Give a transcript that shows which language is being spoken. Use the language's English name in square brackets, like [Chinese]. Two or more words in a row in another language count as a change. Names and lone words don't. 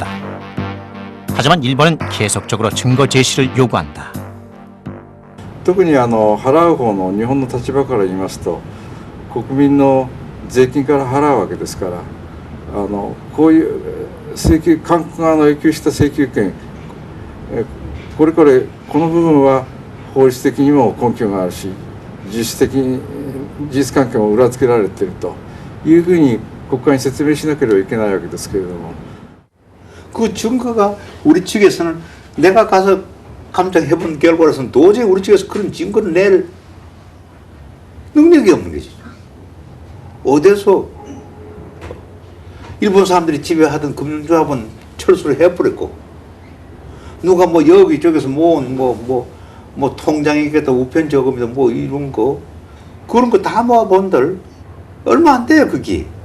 [Korean] 하지만 일본은 계속적으로 증거 제시를 요구한다. [Japanese] 特に払う方の日本の立場から言いますと、国民の税金から払うわけですから、こういう請求、韓国側の要求した請求権、これこの部分は法律的にも根拠があるし、事実関係も裏付けられているというふうに国会に説明しなければいけないわけですけれども、 [Korean] 그 증거가 우리 측에서는 내가 가서 감정해본 결과로서는 도저히 우리 측에서 그런 증거를 낼 능력이 없는 거지. 어디서 일본 사람들이 지배하던 금융조합은 철수를 해버렸고, 누가 뭐 여기저기서 뭐 통장이겠다, 우편저금이다, 뭐 이런 거, 그런 거 다 모아본들 얼마 안 돼요, 그게.